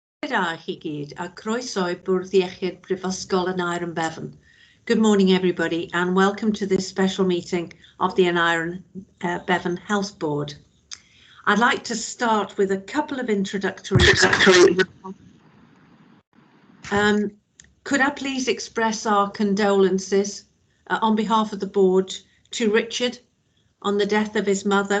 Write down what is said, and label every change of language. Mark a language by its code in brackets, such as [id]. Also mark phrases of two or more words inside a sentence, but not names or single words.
[cy] da chi gyd a croeso i Bwrdd Iechyd Brifysgol yn Iron Bevan. [en] Good morning everybody and welcome to this special meeting of the Iron Bevan Health Board. I'd like to start with a couple of introductory. Could I please express our condolences on behalf of the board to Richard on the death of his mother.